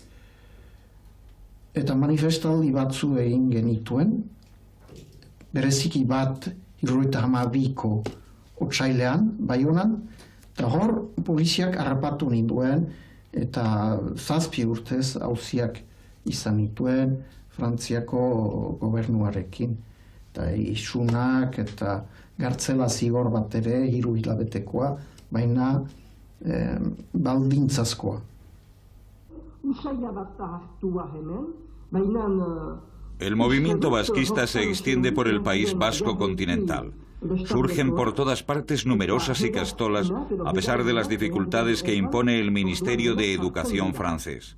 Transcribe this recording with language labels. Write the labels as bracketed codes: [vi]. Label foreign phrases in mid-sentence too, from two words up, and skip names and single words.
[eu] Eta manifestaldi batzu egin genituen, bereziki bat 72ko otsailean, Baionan, eta hor poliziak harrapatu ninduen, eta 7 urtez auziak izan nituen Frantziako gobernuarekin. Eta isunak eta gartzela zigor bat ere, 3 hilabetekoa, baina baldintzazkoa. [es] El movimiento basquista se extiende por el País Vasco continental. Surgen por todas partes numerosas ikastolas, a pesar de las dificultades que impone el Ministerio de Educación francés.